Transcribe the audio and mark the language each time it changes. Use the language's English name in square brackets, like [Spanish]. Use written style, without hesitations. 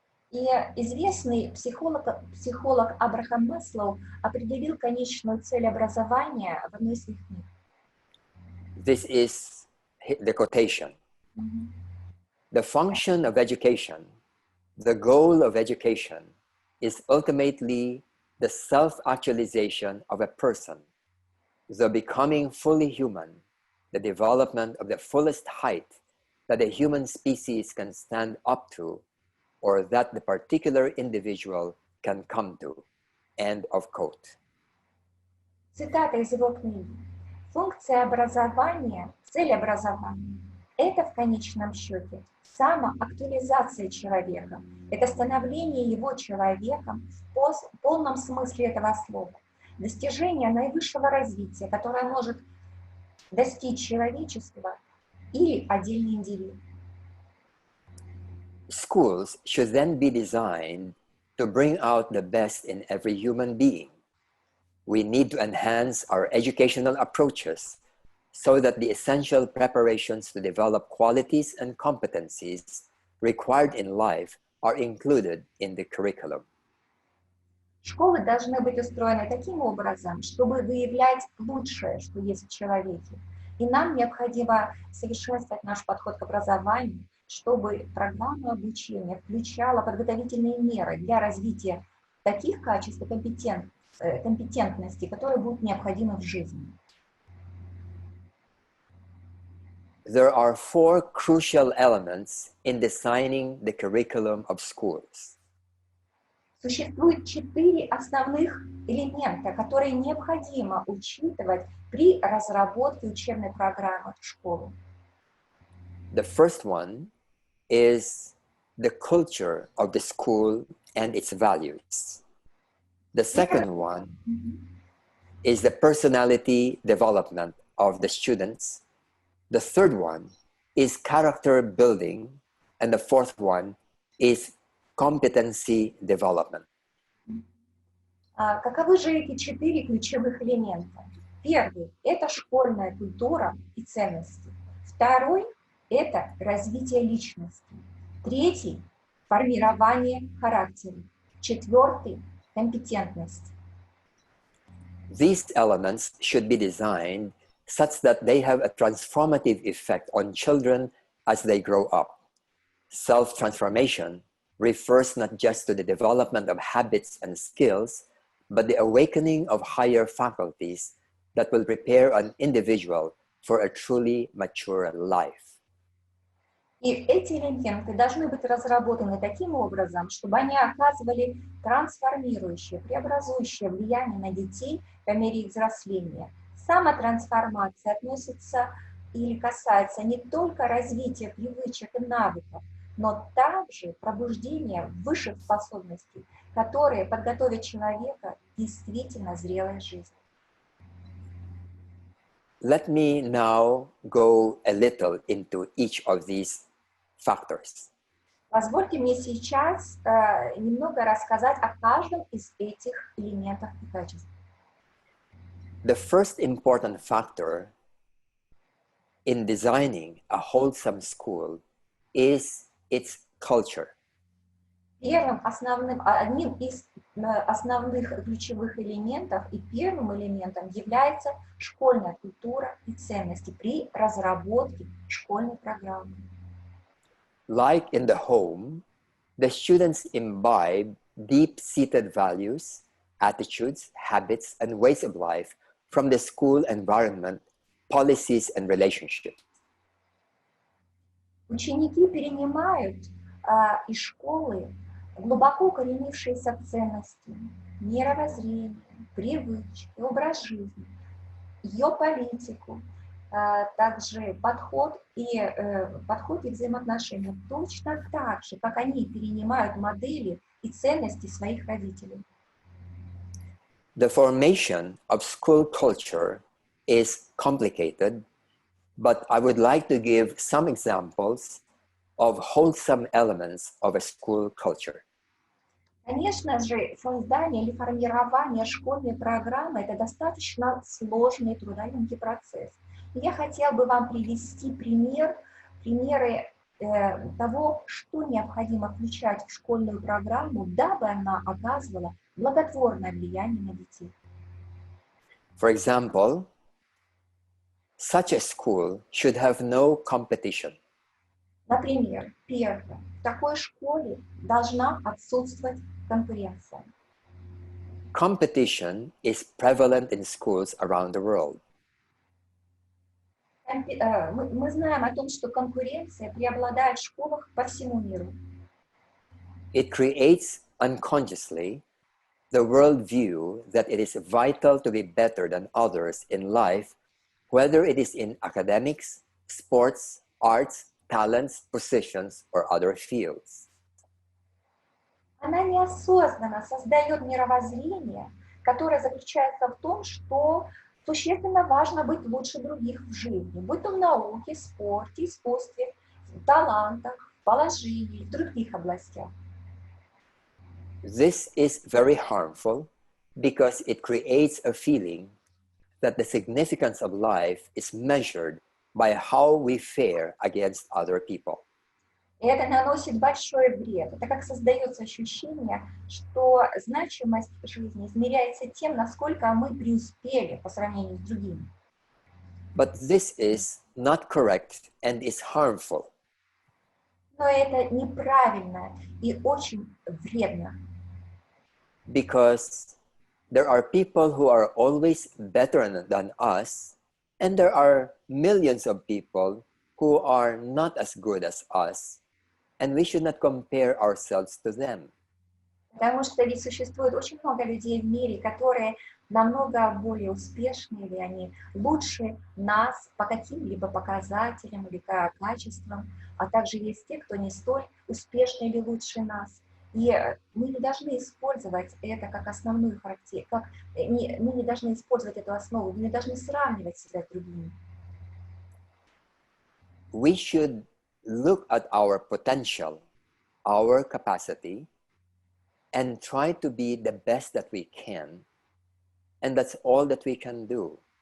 [Russian] И известный психолог Абрахам Маслоу определил конечную цель образования в одной из своих книг. [English] This is the quotation. The function of education, the goal of education, is ultimately the self-actualization of a person, the becoming fully human, the development of the fullest height that the human species can stand up to, or that the particular individual can come to. End of quote. [Russian] Цитата из его книги. Функция образования, цель образования – это в конечном счете самоактуализация человека. Это становление его человеком в полном смысле этого слова. Достижение наивысшего развития, которое может достичь человечества или отдельный индивид. [English] Schools should then be designed to bring out the best in every human being. We need to enhance our educational approaches so that the essential preparations to develop qualities and competencies required in life are included in the curriculum. [Russian] Школы должны быть устроены таким образом, чтобы выявлять лучшее, что есть в человеке. И нам необходимо совершенствовать наш подход к образованию, чтобы программа обучения включала подготовительные меры для развития таких качеств и компетентностей, которые будут необходимы в жизни. [English] There are four crucial elements in designing the curriculum of schools. [Russian] Существует 4 основных элемента, которые необходимо учитывать при разработке учебной программы в школу. [English] The first one is the culture of the school and its values. The second one is the personality development of the students. The third one is character building. And the fourth one is competency development. [Russian] Каковы же эти 4 ключевых элемента? Первый – это школьная культура и ценности. Второй – это развитие личности. Третий – формирование характера. Четвертый – компетентность. [English] These elements should be designed such that they have a transformative effect on children as they grow up. Self-transformation refers not just to the development of habits and skills, but the awakening of higher faculties that will prepare an individual for a truly mature life. [Russian] И эти элементы должны быть разработаны таким образом, чтобы они оказывали трансформирующее, преобразующее влияние на детей по мере их взросления. Самотрансформация относится или касается не только развития привычек и навыков, но также пробуждения высших способностей, которые подготовят человека к действительно зрелой жизни. [English] Let me now go a little into each of these factors. [Russian] Позвольте мне сейчас немного рассказать о каждом из этих элементов и качеств. [English] The first important factor in designing a wholesome school is its culture. [Russian] Одним из основных ключевых элементов и первым элементом является школьная культура и ценности при разработке школьной программы. [English] Like in the home, the students imbibe deep-seated values, attitudes, habits, and ways of life from the school environment, policies, and relationships. [Russian] Ученики перенимают из школы глубоко укоренившиеся ценности, мировоззрение, привычки, образ жизни, ее политику, также подход и взаимоотношения, точно так же, как они перенимают модели и ценности своих родителей. [English] The formation of school culture is complicated, but I would like to give some examples of wholesome elements of a school culture. [Russian] Конечно же, создание или формирование школьной программы – это достаточно сложный и трудоемкий процесс. И я хотела бы вам привести примеры того, что необходимо включать в школьную программу, дабы она оказывала благотворное влияние на детей. [English] For example, such a school should have no competition. [Russian] Например, первое. В такой школе должна отсутствовать конкуренция. [English] Competition is prevalent in schools around the world. [Russian] Мы знаем о том, что конкуренция преобладает в школах по всему миру. [English] It creates unconsciously the worldview that it is vital to be better than others in life, whether it is in academics, sports, arts, talents, positions, or other fields. [Russian] Она неосознанно создает мировоззрение, которое заключается в том, что существенно важно быть лучше других в жизни, будь то в науке, спорте, искусстве, в талантах, положении, в других областях. [English] This is very harmful because it creates a feeling that the significance of life is measured by how we fare against other people. [Russian] И это наносит большой вред. Это как создается ощущение, что значимость жизни измеряется тем, насколько мы преуспели по сравнению с другими. [English] But this is not correct and is harmful. [Russian] Но это неправильно и очень вредно. [English] because there are people who are always better than us, and there are millions of people who are not as good as us, and we should not compare ourselves to them. [Russian] Потому что ведь существует очень много людей в мире, которые намного более успешны, или они лучше нас по каким-либо показателям или качествам, а также есть те, кто не столь успешны или лучше нас. И мы не должны использовать это как основную характеристику, мы не должны использовать эту основу, мы не должны сравнивать себя с другими. [English] We should look at our potential, our capacity, and try to be the best that we can. And that's all that we can do.